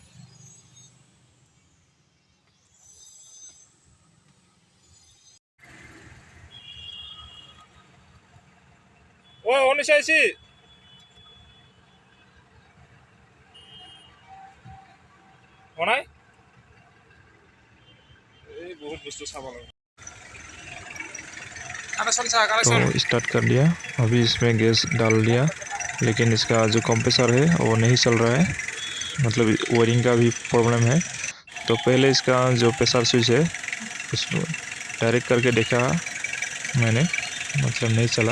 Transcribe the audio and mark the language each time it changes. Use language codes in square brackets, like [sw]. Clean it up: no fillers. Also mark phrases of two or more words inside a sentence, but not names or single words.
[as] ও অনিশ আইছি অনাই এই বহুত বস্তু চাব লাগে। [hi] तो स्टार्ट कर दिया। अभी इसमें गैस डाल दिया, लेकिन इसका जो कंप्रेसर है वो नहीं चल रहा है, मतलब वायरिंग का भी प्रॉब्लम है। तो पहले इसका जो [en] pressure switch [hi] है उसको डायरेक्ट करके देखा मैंने, मतलब नहीं चला।